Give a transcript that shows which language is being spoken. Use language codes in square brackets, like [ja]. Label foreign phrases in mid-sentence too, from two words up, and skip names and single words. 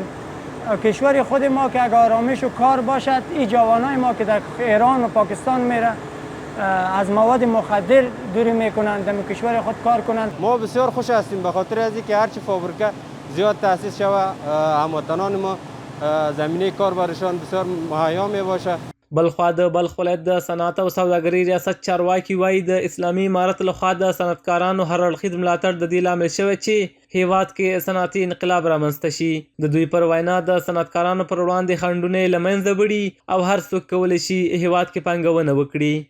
[fa] کشور خود ما که اگر آرامش و کار باشد این جوانای ما که در ایران و پاکستان میره از مواد مخدر دوری میکنند در کشور خود کار کنند. ما بسیار خوش هستیم به خاطر از اینکه هرچی فابریکه زیاد تأسیس شود هموطنان ما زمینه کار برشان بسیار مهیا می باشه. [ps] بلخوا د بلخ ولایت د صنعت او سوداګرۍ ریاست چارواکي وایي د اسلامي امارت لخوا د صنعتکارانو هر اړخیز ملاتړ د دې لامل شوی چې هیواد کې صنعتي انقلاب رامنځته شي. د دوی پر وینا د صنعتکارانو پر وړاندې خنډونه یې له منځه وړي او هر څوک کولی شي هیواد کې پانګونه وکړي.